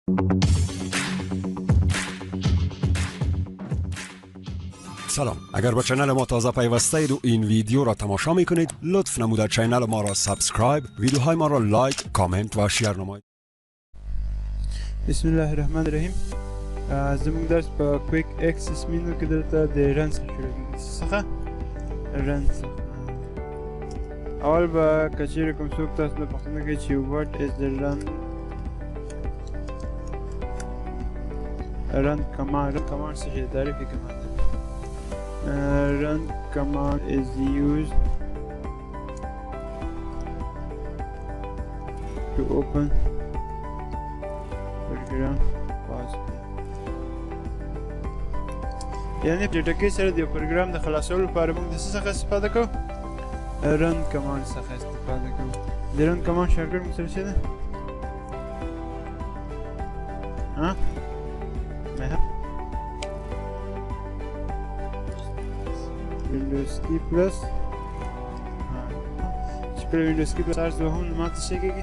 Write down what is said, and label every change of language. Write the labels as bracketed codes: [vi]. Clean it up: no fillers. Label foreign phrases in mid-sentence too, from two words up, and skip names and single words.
[fa] سلام، اگر با چنل ما تازه پیوسته اید و این ویدیو را تماشا می کنید لطف نموده چنل ما را سابسکرایب، ویدیوهای ما را لایک، کامنت و شیر نمایید. [ar] بسم الله الرحمن الرحیم. [ps] زموږ درس په [en] quick access menu [ps] کې دلته د رن څخه رن څخه اول به که چیرې کوم څوک تاسو نه پوښتنه کوي چې [en] what is the run command [ps] څه شی تعریف یې کومه ده. [en] Run command is used to open program pause. [ps] یعنی په ټکی سره د پروګرام د خلاصولو لپاره موږ د څه څخه استفاده کوو؟ [en] run command [ps] څخه استفاده کوو. د [en] run command shortcut [ps] موږ سره څه ده؟ [en] Windows key plus [ps] چې کله [en] Windows key plus [ps] ارز وهم نو ماته څه کېږي؟